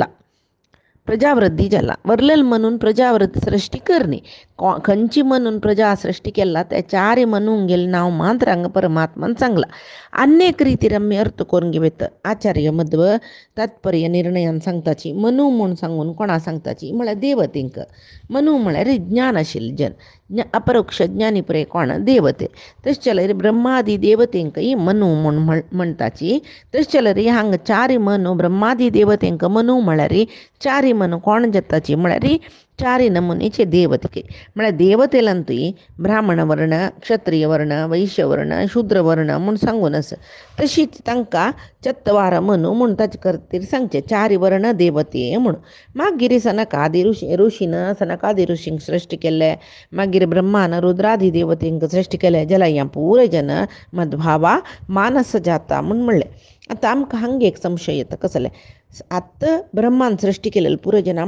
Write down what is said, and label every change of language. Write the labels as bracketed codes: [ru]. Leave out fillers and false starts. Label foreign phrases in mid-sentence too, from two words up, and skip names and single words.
[kok] जाला वरलेल म्हणून प्रजावृत्ती सृष्टी करणी खंयची म्हणून प्रजा सृष्टी केला त्या 4 मनूंक गेले नांव मात्र हांगा परमात्मान सांगला अनेक रितीर आमी अर्थ करून घेवत आचार्य मध्व तात्पर्य निर्णयान सांगताची मनू म्हूण सांगून कोणा सांगताची म्हळ्यार देवतेंक मनू म्हळ्यार ज्ञान आशिल्ले जन अपरोक्ष ज्ञानी पुरे कोण देवते तशें जाल्यार ब्रह्मादी देवतेंकय मनू म्हूण म्हणटाची तशें जाल्यार हांगा 4 मनू ब्रह्मादी देवतेंक मनू म्हळ्यार 4 मनू कोण जाताची म्हळ्यार 4 नमुनेचे देवते म्हळ्यार देवतेलांतूय ब्राह्मण वर्ण क्षत्रिय वर्ण वैश्य वर्ण शूद्र वर्ण म्हूण सांगून आसा तशीच तांकां 14 मनू म्हूण ताचे खातीर सांगचे 4 वर्ण देवते म्हूण मागीर सनकादी ऋषीन सनकादी ऋषींक सृश्टी केले मागीर ब्रह्मान रुद्रादी देवतेंक सृश्टी केले जाल्यार ह्या पुरे जन मदभावा मानस जाता म्हूण म्हणलें आतां आमकां हांगा एक संशय येता कसले आत्ता ब्रह्मान सृश्टी केलेले पुरे जना